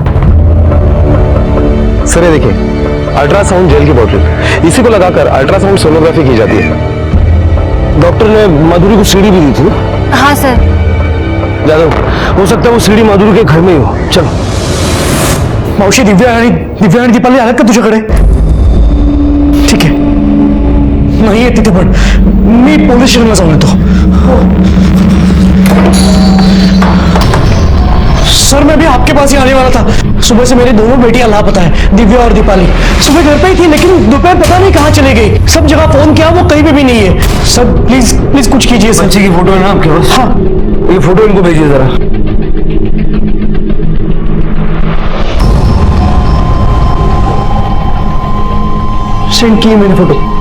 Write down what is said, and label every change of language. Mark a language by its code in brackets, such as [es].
[hi] Sir ये देखिए, ultrasound jail की बोतल, इसी को लगाकर अल्ट्रासाउंड सोनोग्राफी की जाती है। डॉक्टर ने माधुरी को सीडी भी दी थी ना? हाँ सर। यादव, हो सकता है वो सीडी माधुरी के घर में ही हो। चलो। [mr] मावशी, दिव्या आणि दीपाली आल्यात का तुझ्याकडे? ठीक आहे, नाही आहे तिथे, पण मी पोलीस स्टेशनला जाऊन येतो। [hi] सर मैं भी आपके पास ही आने वाला था। सुबह से मेरी दोनों बेटियां लापता है, दिव्या और दीपाली। सुबह घर पे ही थी लेकिन दोपहर पता नहीं कहाँ चली गई। सब जगह फोन किया, वो कहीं पे भी नहीं है। सर प्लीज प्लीज कुछ कीजिए। बच्ची की फोटो है ना आपके पास? हाँ, ये फोटो इनको भेजिए जरा। सेंड की मैंने फोटो।